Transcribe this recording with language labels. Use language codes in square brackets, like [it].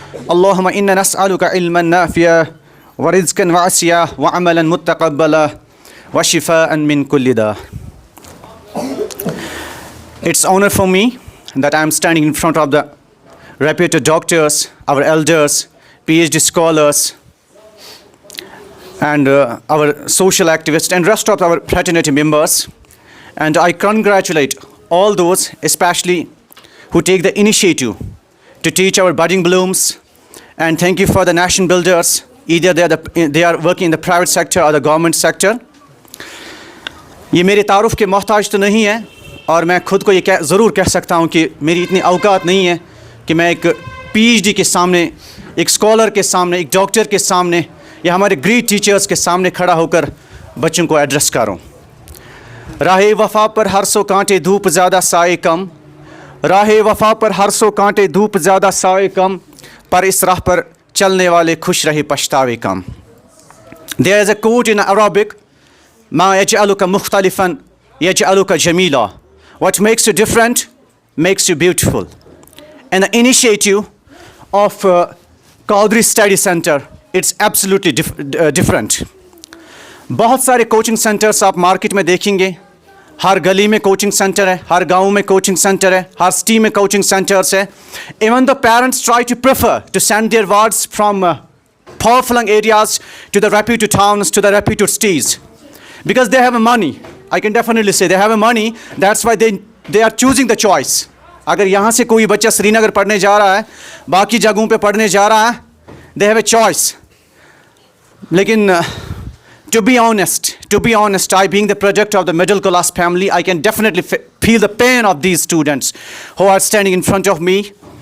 [ar] اللہم انا نسألک علما نافعا ورزقا واسعا وعملا متقبلا وشفاء من كل داء. [en] It's honor for me that I am standing in front of the reputed doctors, our elders, PhD scholars, and our social activists and rest of our fraternity members. And I congratulate all those, especially who take the initiative to teach our budding blooms. And thank you for the nation builders. Either they are working in the private sector or the government sector. [ur] یہ میرے تعارف کے محتاج تو نہیں ہے اور میں خود کو یہ ضرور کہہ سکتا ہوں کہ میری اتنی اوقات نہیں ہے کہ میں ایک پی ایچ ڈی کے سامنے، ایک اسکالر کے سامنے، ایک ڈاکٹر کے سامنے یا ہمارے گریٹ ٹیچرز کے سامنے کھڑا ہو کر بچوں کو ایڈریس کروں. راہ وفا پر ہر سو کانٹے دھوپ زیادہ سائے کم، راہ وفا پر ہر سو کانٹے دھوپ زیادہ سائے کم، پر اس راہ پر چلنے والے خوش رہے پچھتاوے کم. [en] There is a quote in Arabic: [ar] ما يجعلك مختلفا يجعلك جميلا. [en] What makes you different makes you beautiful. And the initiative of Qadri Study Center, it's absolutely different. [ur] بہت سارے کوچنگ سینٹرس آپ مارکیٹ میں دیکھیں گے. ہر گلی میں کوچنگ سینٹر ہے، ہر گاؤں میں کوچنگ سینٹر ہے، ہر سٹی میں کوچنگ سینٹرس ہے. [en] Even the parents try to prefer to send their wards from far-flung areas to the reputed towns, to the reputed cities. Because they have money. I can definitely say they have money. That's why they are choosing the choice. [ur] اگر یہاں سے کوئی بچہ سری نگر پڑھنے جا رہا ہے، باقی جگہوں پہ پڑھنے جا رہا ہے، [en] they have a choice. لیکن to be honest, I being the product of the middle class family, I can definitely feel the pain of these students who are standing in front of me.